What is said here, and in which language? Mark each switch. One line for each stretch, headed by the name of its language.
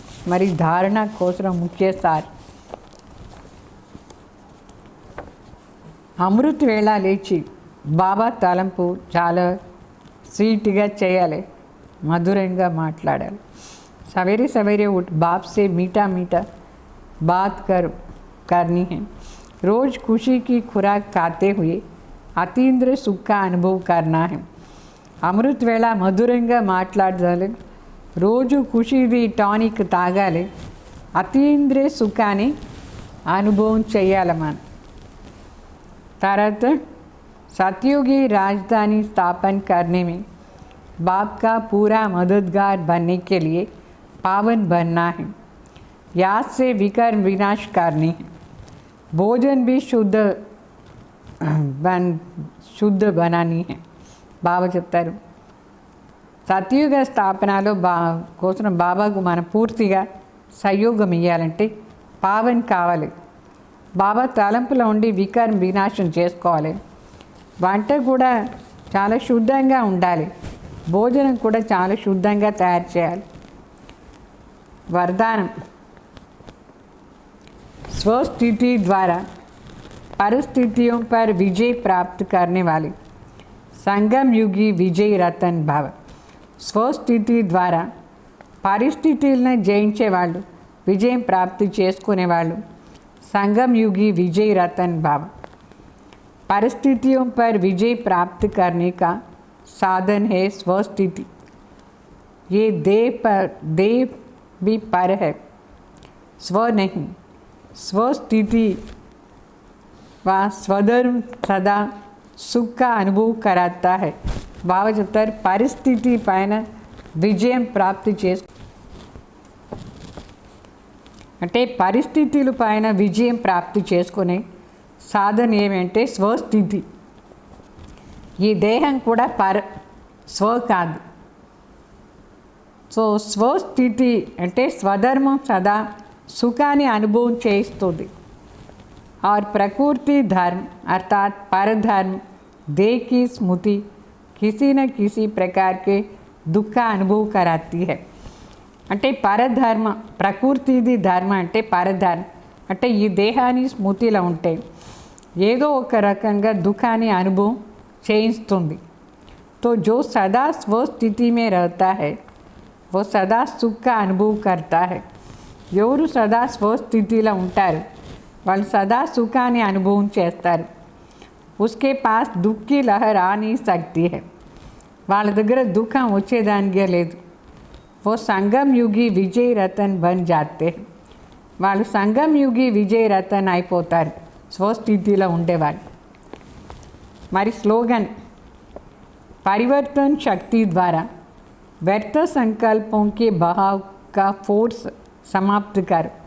Telugu: మరి ధారణ కోసం ముఖ్య సార్ అమృత వేళ లేచి బాబా తలంపు చాలా స్వీట్గా చేయాలి, మధురంగా మాట్లాడాలి.
Hindi: सवेरे सवेरे उठ बाप से मीठा मीठा बात करनी है. रोज़ खुशी की खुराक खाते हुए अतीन्द्र सुख का अनुभव करना है.
Telugu: అమృత వేళ మధురంగా మాట్లాడాలి, రోజు ఖుషీది టానిక్ తాగాలి, అతీంద్రియ సుఖాన్ని అనుభవం చేయాలి మనం.
Hindi: తర్వాత सतयुगी राजधानी स्थापन करने में बाप का पूरा मददगार बनने के लिए पावन बनना है. याद से विकर्म विनाश करनी है. भोजन भी शुद्ध बनानी है.
Telugu: బాబా చెప్తారు సత్యుగ స్థాపనలో కోసం బాబాకు మనం పూర్తిగా సహయోగం ఇవ్వాలంటే పావన్ కావాలి. బాబా తలంపులో ఉండి వికర్మ వినాశం చేసుకోవాలి. వంట కూడా చాలా శుద్ధంగా ఉండాలి, భోజనం కూడా చాలా శుద్ధంగా తయారు చేయాలి.
Hindi: वरदान स्वस्थिति द्वारा परिस्थितियों पर विजय प्राप्त करने वाले संगम युगी विजय रतन भव.
Telugu: స్వస్థితి ద్వారా పరిస్థితులను జయించేవాళ్ళు, విజయం ప్రాప్తి చేసుకునేవాళ్ళు।
Hindi: संगम युगी विजय रतन भाव। परिस्थितियों पर विजय प्राप्त करने का साधन है स्वस्थिति। ये देह भी पर है, स्व नहीं। स्वस्थिति व स्वधर्म सदा सुख का अनुभव कराता है। भावचतर परिस्थिति
Telugu: पైన విజయం ప్రాప్తి చేసు అంటే పరిస్థితుల పైన విజయం ప్రాప్తి చేసుకునే సాధన ఏమంటే స్వస్థితి। ఈ దేహం కూడా స్వ కాదు। సో స్వస్థితి అంటే స్వధర్మం సదా సుఖాన్ని అనుభవం చేస్తుంది।
Hindi: और प्रकृति धर्म अर्थात परधर्म देह की स्मृति किसी न किसी प्रकार के दुख का अनुभव कराती है।
Telugu: అంటే పరధర్మ, ప్రకృతిది ధర్మ అంటే పరధర్మ అంటే ఈ దేహాన్ని స్మృతిలో ఉంటే ఏదో ఒక రకంగా దుఃఖాన్ని అనుభవం చేయిస్తుంది।
Hindi: तो जो सदा स्वस्थिति में रहता है वो सदा सुख का अनुभव करता है।
Telugu: ఎవరు సదా స్వస్థితిలో ఉంటారు వాళ్ళు సదా సుఖాన్ని అనుభవం చేస్తారు।
Hindi: उसके पास दुख की लहर आ नहीं सकती है,
Telugu: వాళ్ళ దగ్గర దుఃఖం వచ్చేదానికే లేదు।
Hindi: वो संगम युगी विजय रतन बन जाते हैं,
Telugu: వాళ్ళు సంగం యుగి విజయ రతన్ అయిపోతారు స్వస్థితిలో ఉండేవాళ్ళు।
Hindi: మరి స్లోగన్ परिवर्तन शक्ति द्वारा व्यर्थ संकल्पों के बहाव का फोर्स समाप्त कर।